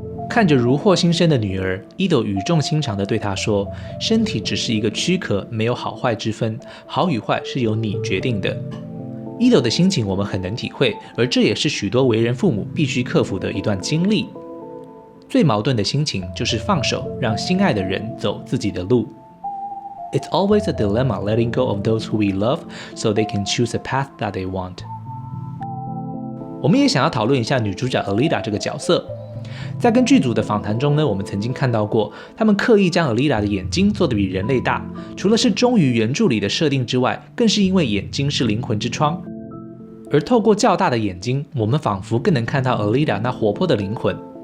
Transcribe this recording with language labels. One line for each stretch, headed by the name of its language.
Chinese: 看着如获新生的女儿， Edo 语重心长地对她说：“身体只是一个躯壳，没有好坏之分，好与坏是由你决定的。” Edo 的心情我们很能体会，而这也是许多为人父母必须克服的一段经历。最矛盾的心情就是放手，让心爱的人走自己的路。
English: It's always a dilemma letting go of those who we love, so they can choose a path that they want.
Chinese: 我们也想要讨论一下女主角 Alita 这个角色。在跟剧组的访谈中呢，我们曾经看到过，他们刻意将 Alita 的眼睛做得比人类大，除了是忠于原著里的设定之外，更是因为眼睛是灵魂之窗。而透过较大的眼睛，我们仿佛更能看到 Alita 那活泼的灵魂。